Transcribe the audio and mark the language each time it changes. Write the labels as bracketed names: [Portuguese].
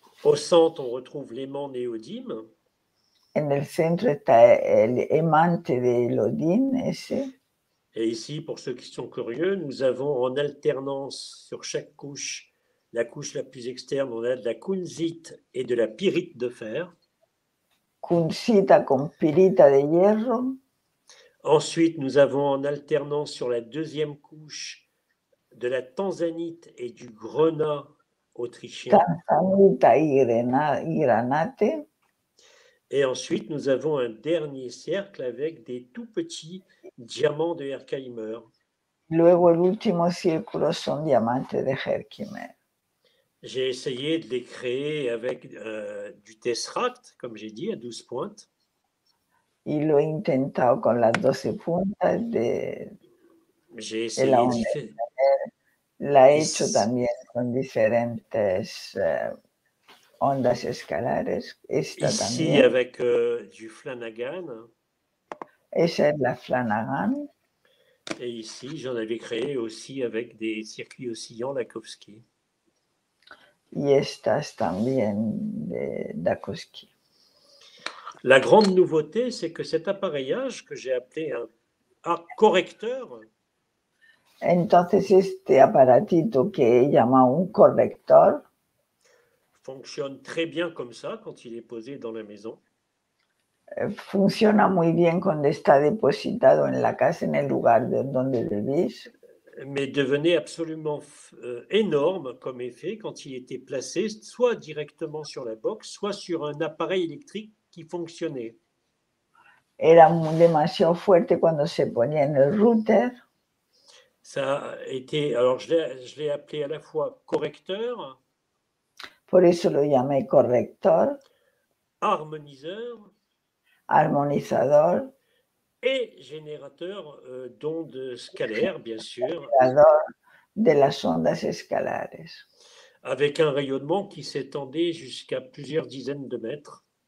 [French] Au centre, on retrouve l'aimant néodyme. [Spanish] En el centro está el aimante de Elodin, ese. [French] Et ici, pour ceux qui sont curieux, nous avons en alternance sur chaque couche, la couche la plus externe, on a de la kunzite et de la pyrite de fer. [Spanish] Kunzita con pirita de hierro. [French] Ensuite, nous avons en alternance sur la deuxième couche de la tanzanite et du grenat autrichien. [Spanish] Tanzanita y granate. [French] Et ensuite, nous avons un dernier cercle avec des tout petits diamants de Herkimer. [Spanish] Luego el último círculo son diamantes de Herkimer. [French] J'ai essayé de les créer avec du tesseract, comme j'ai dit, à 12 pointes. [Spanish] Y lo he intentado con las 12 puntas [French] J'ai [Spanish] de la onda. La he hecho también con diferentes ondas escalares. Esta [French] Ici, [Spanish] también. [French] avec du Flanagan. [Spanish] Esa es la Flanagan. [French] Et ici, j'en avais créé aussi avec des circuits oscillants Lakowski. [Spanish] Y estas también de Dakowski. [French] La grande nouveauté, c'est que cet appareillage que j'ai appelé un correcteur. [Spanish] Entonces este aparatito que he llamado un corrector [French] fonctionne très bien comme ça quand il est posé dans la maison. [Spanish] Funciona muy bien cuando está depositado en la casa, en el lugar donde vivís. [French] Mais devenait absolument énorme comme effet quand il était placé soit directement sur la box, soit sur un appareil électrique qui fonctionnait. [Spanish] Era demasiado fuerte cuando se ponía en el router. [French] Ça a été, alors je l'ai appelé à la fois correcteur. [Spanish] Por eso lo llamé corrector. [French] Harmoniseur. [Spanish] Armonizador. [French] Et générateur d'ondes scalaires, bien sûr. [Spanish] De las ondas escalares. [French] Avec un rayonnement qui s'étendait jusqu'à plusieurs dizaines de mètres.